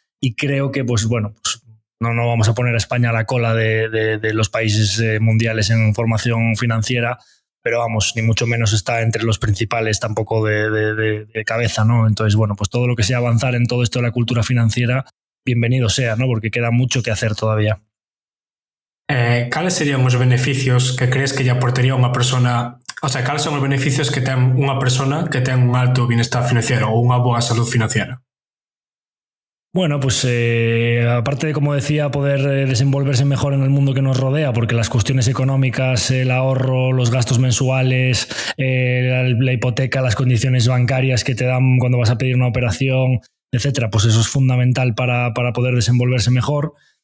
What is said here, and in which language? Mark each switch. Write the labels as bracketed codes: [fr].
[es] Y creo que, pues bueno, pues no vamos a poner a España a la cola de los países mundiales en formación financiera, pero vamos, ni mucho menos está entre los principales tampoco de cabeza, ¿no? Entonces, bueno, pues todo lo que sea avanzar en todo esto de la cultura financiera, bienvenido sea, ¿no? Porque queda mucho que hacer todavía. [gl] Cales serían os beneficios que crees que lle aportaría unha persona, o sea, cales son os beneficios que ten unha persona que ten un alto bienestar financiero ou unha boa salud financiera? [es] Bueno, pues aparte de, como decía, poder desenvolverse mejor en el mundo que nos rodea, porque las cuestiones económicas, el ahorro, los gastos mensuales, la hipoteca, las condiciones bancarias que te dan cuando vas a pedir una operación, etcétera, pues eso es fundamental para poder desenvolverse mejor.